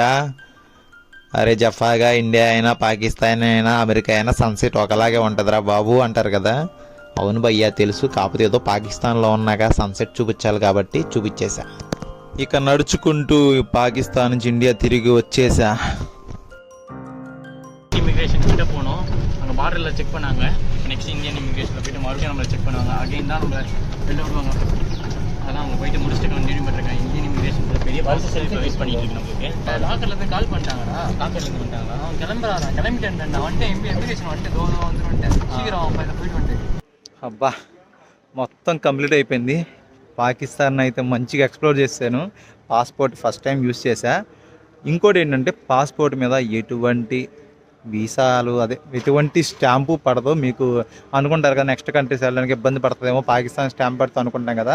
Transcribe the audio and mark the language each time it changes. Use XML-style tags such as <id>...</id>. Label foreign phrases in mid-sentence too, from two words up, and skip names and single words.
<te>అరే జఫాగా ఇండియా అయినా పాకిస్తాన్ అయినా అమెరికా అయినా సన్సెట్ ఒకలాగే ఉంటుందిరా బాబు అంటారు కదా. అవును భయ్యా తెలుసు, కాకపోతే ఏదో పాకిస్తాన్లో ఉన్నాక సన్సెట్ చూపించాలి కాబట్టి చూపించేశా. ఇక నడుచుకుంటూ పాకిస్తాన్ నుంచి ఇండియా తిరిగి వచ్చేసా.</te> <ta>இமிக்ரேஷன் கிட்ட போனோம். அங்கே பார்டரில் செக் பண்ணாங்க.</ta> <en>next Indian immigration</en> <ta>போய்ட்டு மறுபடியும் நம்மளை செக் பண்ணுவாங்க. அகைன் தான் நம்மளை வெளில விடுவாங்க. அதெல்லாம் அவங்க போயிட்டு முடிச்சுட்டு கண்டினியூ பண்ணிருக்காங்க.</ta> <en>Indian immigration</en> <ta>பெரிய</ta> <en>process wait</en> <ta>பண்ணிட்டு இருக்கு நம்மளுக்கு. லாக்கரில் போய் கால் பண்ணிட்டாங்கடா, லாக்கர்லேருந்து வந்துட்டாங்களா, அவன் கிளம்புறான், கிளம்பிட்டேன் நான் வந்துட்டேன், இமிக்ரேஷன் வந்துட்டு வந்துட்டேன், சீக்கிரம் அவன் போயிட்டு வந்துட்டு.</ta> <te>అబ్బా మొత్తం కంప్లీట్ అయిపోయింది. పాకిస్తాన్ అయితే మంచిగా ఎక్స్ప్లోర్ చేశాను.</te> <en>passport first time use</en> <te>చేశా. ఇంకోటి ఏంటంటే పాస్పోర్ట్ మీద ఎటువంటి వీసాలు ఎటువంటి స్టాంపు పడదు. మీకు అనుకుంటారు కదా</te> <en>next countries</en> <te>వెళ్ళడానికి ఇబ్బంది పడుతుందేమో పాకిస్తాన్ స్టాంప్ పడుతుంది అనుకుంటాం కదా.</te>